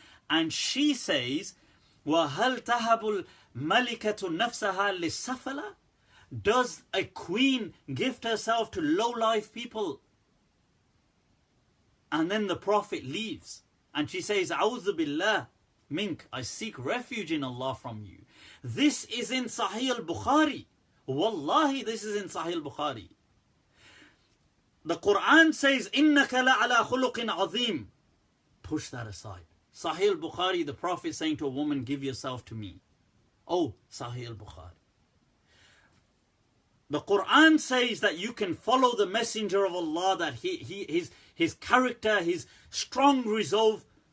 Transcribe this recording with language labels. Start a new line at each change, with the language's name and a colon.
English: And she says,
Arabic: وَهَلْ تَهَبُ الْمَلِكَةُ نَفْسَهَا لِلسَّفَلَةِ?
English: Does a queen gift herself to low-life people? And then the Prophet leaves. And she says,
Arabic: أعوذ بالله mink,
English: I seek refuge in Allah from you. This is in Sahih Bukhari. Wallahi, this is in Sahih Bukhari. The Quran says,
Arabic: إِنَّكَ لَعَلَى خُلُقٍ عَظِيمٍ.
English: Push that aside. Sahih Bukhari, the Prophet saying to a woman, give yourself to me. Oh, Sahih Bukhari. The Quran says that you can follow the Messenger of Allah, that his character, his strong resolve.